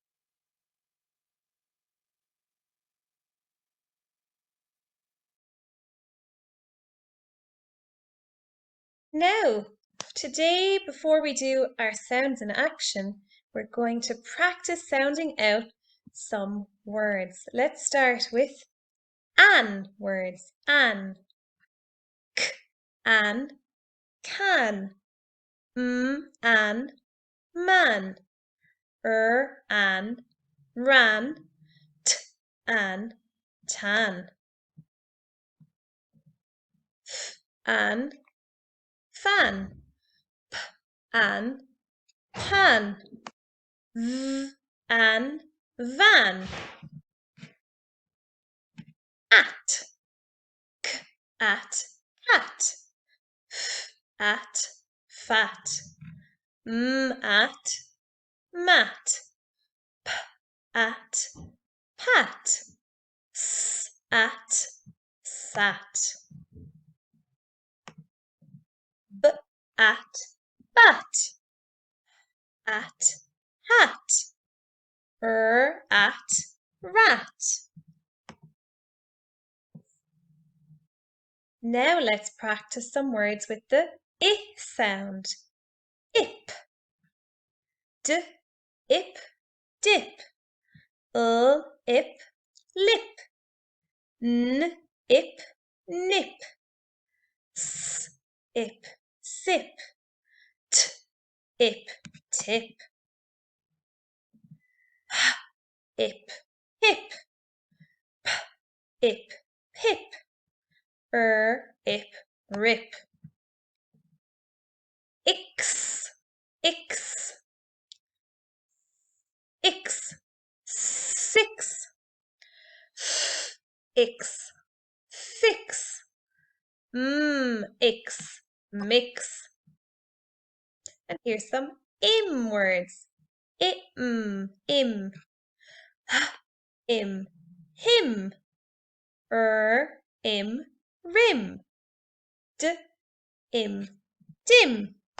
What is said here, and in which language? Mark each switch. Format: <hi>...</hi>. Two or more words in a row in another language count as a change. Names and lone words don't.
<en>Now, today, before we do our sounds in action, we're going to practice sounding out some words. Let's start with an words. An. K, an, can. An, man. An, ran. An, tan. An, fan. An, pan. An, van. At. At, cat. At, fat. At, mat. At, pat. At, sat. At, bat. At, hat. At, rat. Now let's practice some words with the I sound. Ip. Ip, dip. Ip, lip. Ip, nip. Ip, sip. Ip, tip. Ip, hip. Ip, pip. Ip, rip. Ix, ix. Ix, six. Ix, fix. Ix, mix. And here's some im words. Im, im. Im, him. Im, rim. Im, dim.</en>